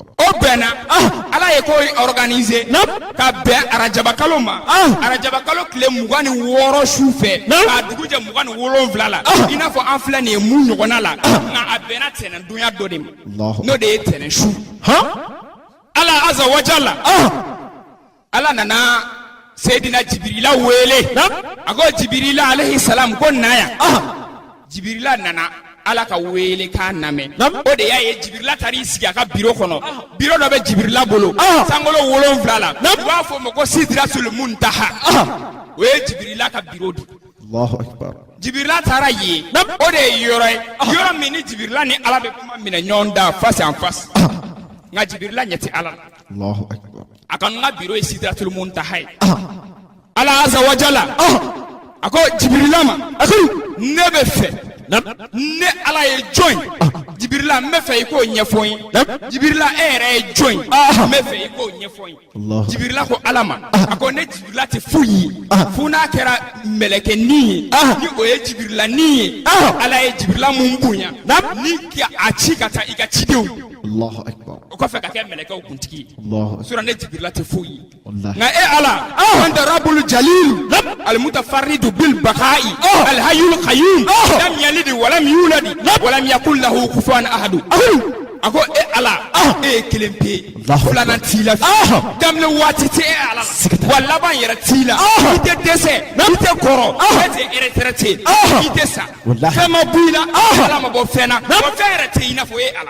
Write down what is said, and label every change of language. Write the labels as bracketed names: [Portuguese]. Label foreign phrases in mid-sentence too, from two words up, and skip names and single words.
[Bambara] o bɛnna ala ye ko organiser ka bɛn arajabakalo ma arajabakalo tile 26 su fɛ k'a dugu jɛ 27 la i n'a fɔ an filɛ nin ye mun ɲɔgɔnna la nka a bɛnna tɛnɛndonya dɔ de ma n'o de ye tɛnɛn su [Arabic] الله عز وجل [Bambara] ala nana Seydina Jibirila wele a ko Jibirila [Arabic] عليه السلام [Bambara] ko na yan Jibirila nana ala ka wele k'a lamɛn o de y'a ye Jibirila taar'i sigi a ka biro kɔnɔ biro dɔ bɛ Jibirila bolo sankolo 7 la u b'a fɔ o ma ko Sidratul Muntaha o ye Jibirila ka biro di [Arabic] الله أكبر. [Bambara] Jibirila taara yen o de ye yɔrɔ ye yɔrɔ min ni Jibirila ni ala bɛ kuma minɛ ɲɔgɔn da [French] face en face [Bambara] nka Jibirila ɲɛ tɛ ala la [Arabic] الله أكبر. [Bambara] a ka n ka biro ye Sidratul Muntaha ye [Arabic] الله عز وجل [Bambara] a ko Jibirila ma ne bɛ fɛ ne ala ye jɔn Jibirila n bɛ fɛ i k'o ɲɛfɔ n ye Jibirila e yɛrɛ ye jɔn n bɛ fɛ i k'o ɲɛfɔ n ye Jibirila ko ala ma a ko ne Jibirila tɛ foyi ye fo n'a kɛra mɛlɛkɛnin ye ni o ye Jibirilanin ye ala ye Jibirila mun bonya ni a ci ka taa i ka cidenw [Arabic] الله أكبر. [Bambara] o kɔfɛ ka kɛ mɛlɛkɛw kuntigi Allahu sura ne Jibirila tɛ foyi ye wallahi. nka e ala [Arabic] أنت رب الجليل المتفرد بالبقاء الحي القيوم لم يلد ولم يولد ولم يكن له كفوا أحد [Bambara] a ko e ala e ye kelen pe filanan t'i la daminɛ waati tɛ e ala wa laban yɛrɛ t'i la i tɛ dɛsɛ i tɛ kɔrɔ e tɛ retraité i tɛ sa fɛn ma bɔ i la ala ma bɔ fɛn na wa fɛn yɛrɛ tɛ i n'a fɔ e ala